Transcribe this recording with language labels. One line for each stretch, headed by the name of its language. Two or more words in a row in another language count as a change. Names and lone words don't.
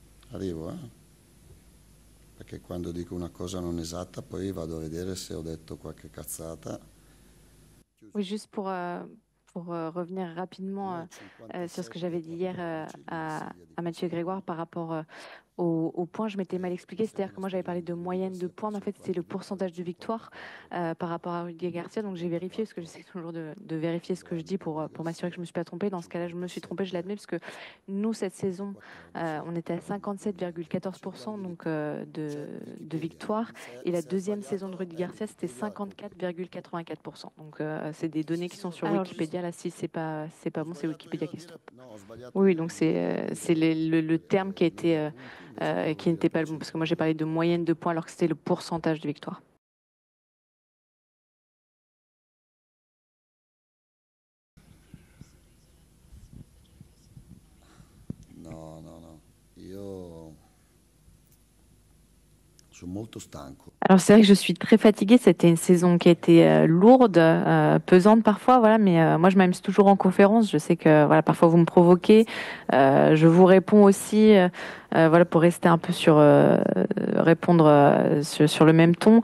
Italian: Arrivo, perché quando dico una cosa non esatta poi vado a vedere se ho detto qualche cazzata.
French: Oui, juste pour revenir rapidement
Italian: Io ho
French: sur ce que 57 j'avais dit hier
Italian: punti di soglia di
French: à Mathieu Grégoire par rapport au point, je m'étais mal expliqué.
Italian: se
French: C'est-à-dire
Italian: una
French: que moi, j'avais parlé
Italian: stagione
French: de
Italian: dura
French: moyenne de 7 points, mais en fait, c'était le
Italian: 50 vittorie,
French: pourcentage de 50 victoire
Italian: pareggio,
French: par rapport à Rudy Garcia. Donc, j'ai vérifié, parce que j'essaie toujours de vérifier ce que je dis pour m'assurer que je ne me suis pas trompée. Dans ce cas-là, je me suis trompée, je l'admets, parce que nous, cette saison, 14. on était à
Italian: Quindi ci
French: 57,14%
Italian: guardi
French: donc,
Italian: c'è
French: de Wikipedia, victoire. Et la
Italian: se ha
French: deuxième saison de
Italian: sbagliato Rudy è
French: Garcia, c'était
Italian: Wikipedia colpa tua.
French: 54,84%. Donc, c'est des données qui sont sur Alors, Wikipédia. Là, si c'est
Italian: ho
French: pas bon, c'est
Italian: sbagliato
French: Wikipédia
Italian: io a
French: qui se
Italian: dire,
French: trompe.
Italian: no, ho sbagliato
French: Oui,
Italian: io a
French: donc
Italian: dire
French: c'est le terme qui a été
Italian: 1000 punti, invece volevo
French: qui
Italian: dire
French: n'était pas le bon, parce que moi j'ai parlé de
Italian: percentuale.
French: moyenne de points alors que c'était le pourcentage de victoire.
Italian: No, no, no. Io sono molto stanco.
French: Alors c'est vrai que je suis très fatiguée, c'était une saison qui a été lourde, pesante parfois, voilà, mais moi je m'amuse toujours en conférence, je sais que voilà, parfois vous me provoquez, je vous réponds aussi, voilà, pour rester un peu sur, répondre sur le même ton.